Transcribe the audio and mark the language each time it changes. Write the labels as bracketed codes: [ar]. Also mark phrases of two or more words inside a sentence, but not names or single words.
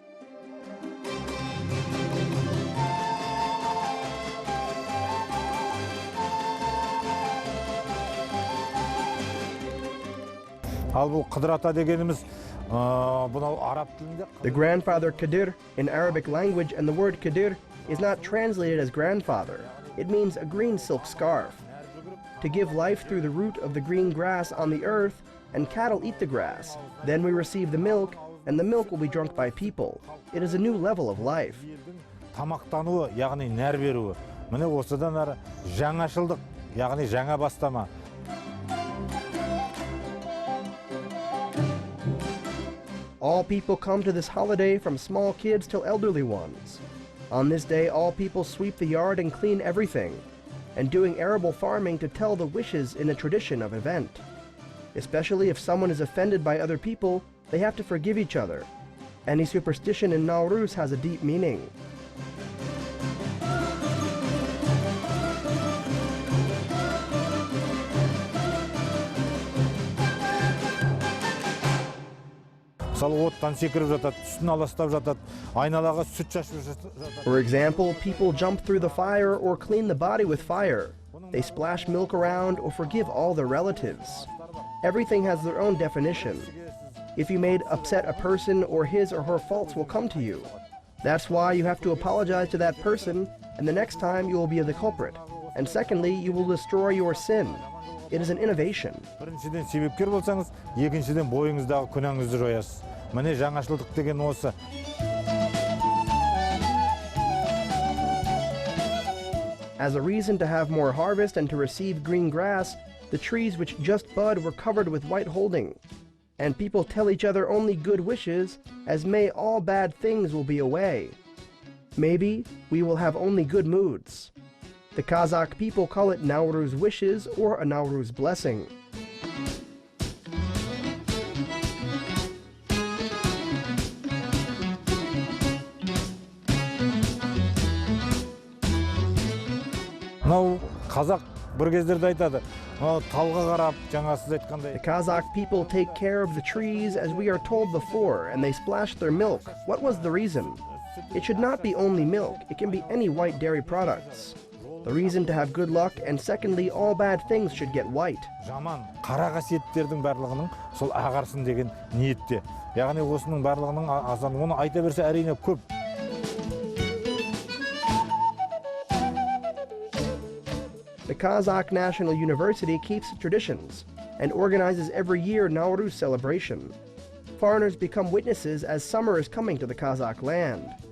[en] The Grandfather Kadir in Arabic language and the word Kadir is not translated as grandfather. It means a green silk scarf. To give life through the root of the green grass on the earth, and cattle eat the grass. Then we receive the milk, and the milk will be drunk by people. It is a new level of life. [kk] Тамақтануы, яғни нәр беруі. Міне осыдан ары жаңашылдық, яғни жаңа бастама. [en] All people come to this holiday, from small kids till elderly ones. On this day, all people sweep the yard and clean everything, and doing arable farming to tell the wishes in a tradition of event. Especially if someone is offended by other people, they have to forgive each other. Any superstition in Nauryz has a deep meaning. [kk] Оттан секіріп жатады, үстін аластап жатады, айналаға сүт шашып жатады. [en] For example, people jump through the fire or clean the body with fire. They splash milk around or forgive all their relatives. Everything has their own definition. If you made upset a person, or his or her faults will come to you. That's why you have to apologize to that person, and the next time you will be the culprit. And secondly, you will destroy your sin. It is an innovation. [kk] Біріншіден себепкер болсаңыз, екіншіден бойыңыздағы күнәңізді жоясыз. Міне жаңашылдық деген осы. [en] As a reason to have more harvest and to receive green grass, the trees which just bud were covered with white holding. And people tell each other only good wishes, as may all bad things will be away. Maybe we will have only good moods. The Kazakh people call it Nauryz wishes or a Nauryz blessing. [kk] Мынау қазақ бір кездерде айтады, талға қарап, жаңа сіз айтқандай. [en] The Kazakh people take care of the trees as we are told before, and they splash their milk. What was the reason? It should not be only milk, it can be any white dairy products. The reason to have good luck, and secondly, all bad things should get white. [kk] Жаман, қара қасиеттердің барлығының сол ағарсын деген ниетте. Яғни осының барлығының азан, оны айта берсе әрине көп. [en] The Kazakh National University keeps traditions and organizes every year Nauryz celebration. Foreigners become witnesses as summer is coming to the Kazakh land.